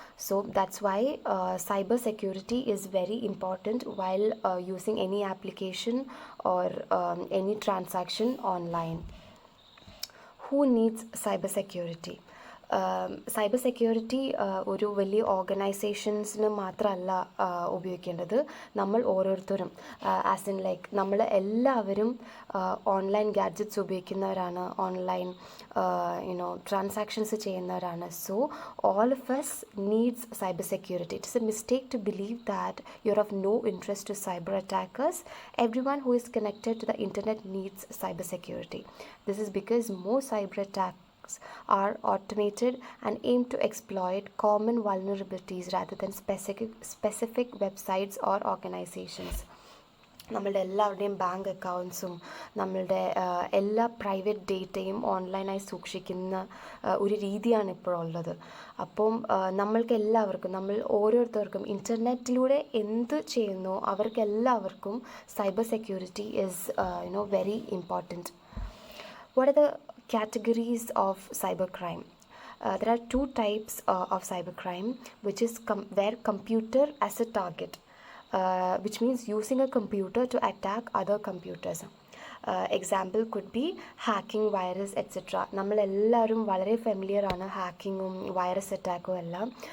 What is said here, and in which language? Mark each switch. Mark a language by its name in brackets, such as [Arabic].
[English] So that's why cyber security is very important while using any application or any transaction online. Who needs cyber security? [Malayalam] Cyber security ഒരു വലിയ ഓർഗനൈസേഷൻസിന് മാത്രമല്ല ഉപയോഗിക്കേണ്ടത്. നമ്മൾ ഓരോരുത്തരും [English] as in like [Malayalam] നമ്മൾ എല്ലാവരും online gadgets ഉപയോഗിക്കുന്നവരാണ്, ഓൺലൈൻ ട്രാൻസാക്ഷൻസ് ചെയ്യുന്നവരാണ്. [English] So all of us needs cyber security. It is a mistake to believe that you're of no interest to cyber attackers. Everyone who is connected to the internet needs cyber security. This is because most cyber attacks are automated and aim to exploit common vulnerabilities rather than specific websites or organizations. [Malayalam] നമ്മളുടെ എല്ലാവരുടെയും bank അക്കൗണ്ട്സും നമ്മളുടെ എല്ലാ private ഡേറ്റയും ഓൺലൈനായി സൂക്ഷിക്കുന്ന ഒരു രീതിയാണ് ഇപ്പോഴുള്ളത്. അപ്പം നമ്മൾക്ക് എല്ലാവർക്കും, നമ്മൾ ഓരോരുത്തർക്കും ഇൻ്റർനെറ്റിലൂടെ എന്ത് ചെയ്യുന്നോ അവർക്കെല്ലാവർക്കും [English] Cyber security is very important. What are the categories of cybercrime? There are two types of cybercrime, which is where computer as a target, which means using a computer to attack other computers. Example could be hacking, virus, etc. [Malayalam] നമ്മളെല്ലാവരും വളരെ familiar ആണ് ഹാക്കിങ്ങും virus അറ്റാക്കും എല്ലാം.